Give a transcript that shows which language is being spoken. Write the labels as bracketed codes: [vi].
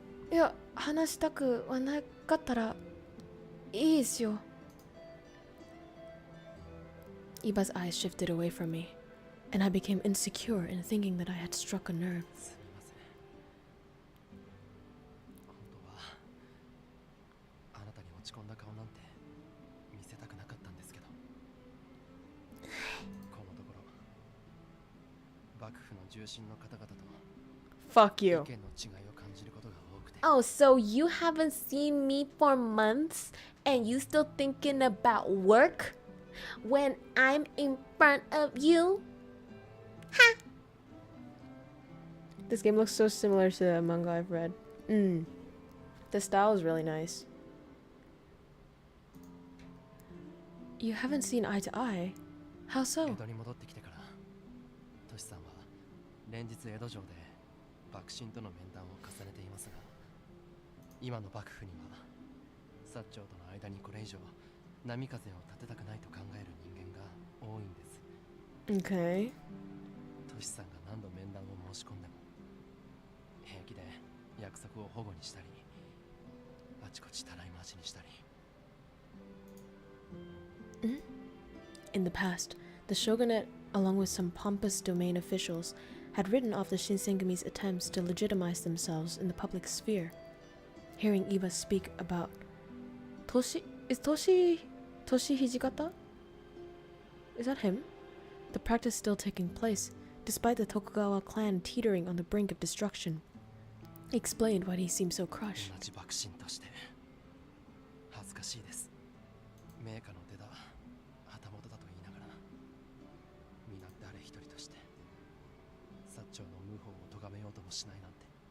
[ja] いや、話したくはなかったらいいですよ。 [en] Iba's eyes shifted away from me, and I became insecure in thinking that I had struck a nerve. [ja] すみません。本当はあなたに落ち込んだ顔なんて見せたくなかったんですけど、このところ幕府の重臣の方々と [en] Fuck [ja] 意 [en] you. [ja] 見の違いを感じることが多くて。 [en] Oh, so you haven't seen me for months and you still thinking about work when I'm in front of you? This game looks so similar to the manga I've read. The style is really nice. You haven't seen eye to eye? How [ja] 江 [en] so? [ja] 戸に戻ってきてから、トシさんは連日江戸城で幕臣との面談を重ねていますが、今の幕府には薩長との間にこれ以上波風を立てたくないと考える人間が多いんです。 [en] Okay. [ja] トシさんが何度面談を申し込んでも平気で約束を保護にしたり、あちこちたらい回しにしたり。 [en] In the past, the shogunate, along with some pompous domain officials, had written off the Shinsengami's attempts to legitimize themselves in the public sphere. Hearing Iba speak about Toshi Hijikata? Is that him? The practice still taking place, despite the Tokugawa clan teetering on the brink of destruction. He explained why he seemed so crushed. [ja] 同じ幕臣として恥ずかしいです。名家の出だ旗本だと言いながら、皆誰一人として薩長の謀反を咎めようともしないなんて。